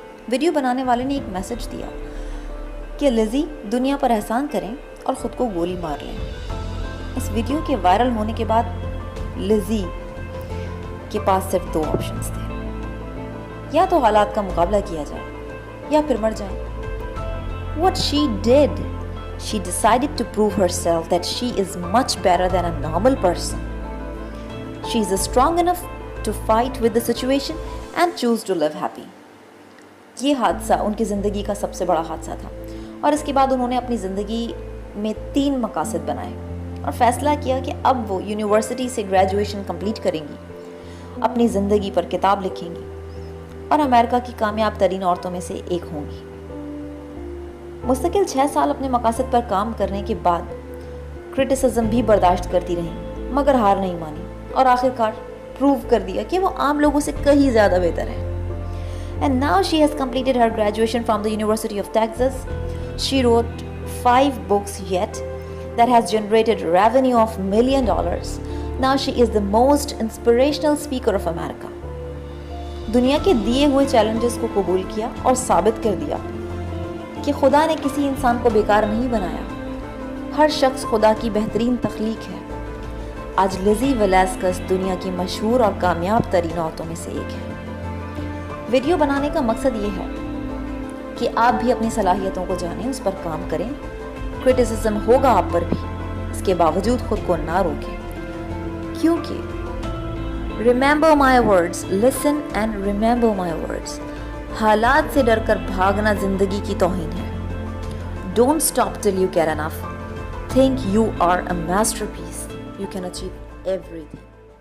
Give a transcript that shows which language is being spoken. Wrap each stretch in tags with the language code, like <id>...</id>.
<ur>Video بنانے والے نے ایک میسج دیا کہ لزی دنیا پر احسان کریں اور خود کو گولی مار لیں. اس ویڈیو کے وائرل ہونے کے بعد لزی کے پاس صرف 2 آپشنز تھے، یا تو حالات کا مقابلہ کیا جائے یا پھر مر جائے.</ur> <en>What she did, she decided to prove herself that she is much better than a normal person. She is strong enough to fight with the situation and choose to live happy.</en> <ur>یہ حادثہ ان کی زندگی کا سب سے بڑا حادثہ تھا، اور اس کے بعد انہوں نے اپنی زندگی میں 3 مقاصد بنائے اور فیصلہ کیا کہ اب وہ یونیورسٹی سے گریجویشن کمپلیٹ کریں گی، اپنی زندگی پر کتاب لکھیں گی اور امریکہ کی کامیاب ترین عورتوں میں سے ایک ہوں گی. مستقل 6 سال اپنے مقاصد پر کام کرنے کے بعد کرٹیسزم بھی برداشت کرتی رہیں، مگر ہار نہیں مانی اور آخرکار پروو کر دیا کہ وہ عام لوگوں سے کہیں زیادہ بہتر ہے.</ur> <en>And now she has completed her graduation from the University of Texas. She wrote 5 books yet that has generated revenue of $1 million. Now she is the most inspirational speaker of America.</en> <ur>دنیا کے دیے ہوئے challenges کو قبول کیا اور ثابت کر دیا کہ خدا نے کسی انسان کو بیکار نہیں بنایا، ہر شخص خدا کی بہترین تخلیق ہے. آج لزی ویلاسکس دنیا کی مشہور اور کامیاب ترین عورتوں میں سے ایک ہے. ویڈیو بنانے کا مقصد یہ ہے کہ آپ بھی اپنی صلاحیتوں کو جانیں، اس پر کام کریں. کرٹیسزم ہوگا آپ پر بھی، اس کے باوجود خود کو نہ روکیں، کیونکہ</ur> <en>remember my words, listen and remember my words.</en> <ur>حالات سے ڈر کر بھاگنا زندگی کی توہین ہے.</ur> <en>Don't stop till you get enough. Think you are a masterpiece. You can achieve everything.</en>